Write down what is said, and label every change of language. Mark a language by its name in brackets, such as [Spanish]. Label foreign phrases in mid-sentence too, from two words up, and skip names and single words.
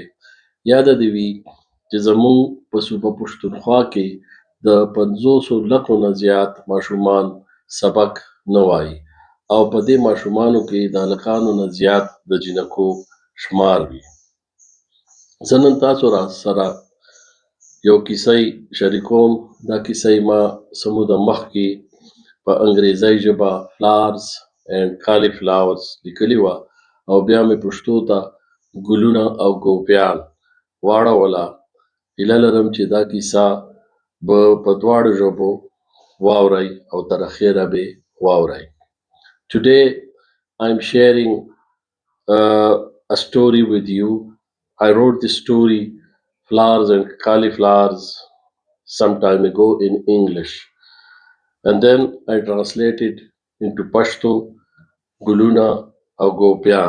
[Pashto] یاده دې وي چې زموږ په صوبه پښتونخوا کې د 500 لکو نه زیات ماشومان سبق نه وایي او په دې ماشومانو کې د هلکانو نه زیات د جینکو شمار وي. زه نن تاسو را سره یو کیسه شریکوم. دا کیسه ما څه موده مخکې په انګریزي ژبه flowers and cauliflowers لیکلې وه او بیا مې پښتو ته ګلونه او ګوپیان واړوله. هیله لرم چې دا کیسه به په دواړو ژبو واورئ او تر اخره به واورئ. [English] Today I'm sharing a story with you. I wrote this story flowers and cauliflowers some time ago in English, and then I translated into Pashto, Guluna or Gopian.